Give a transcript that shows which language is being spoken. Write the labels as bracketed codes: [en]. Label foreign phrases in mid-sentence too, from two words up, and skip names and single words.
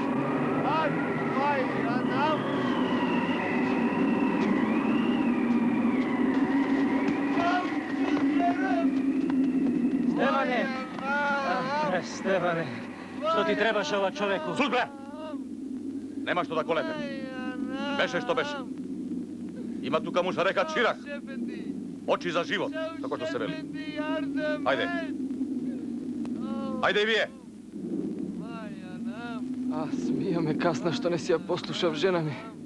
[tr] Ay vay anam! Ah güzlerim! [mk] Stevane! Стеване, што ти требаш ова човеку? Суд, бре! Нема што да колете. Беше што беше. Има тука муж река Чирак. Очи за живот, како што се вели. Ајде. Ајде и вие. Смија ме касна што не си ја послушав жена ми.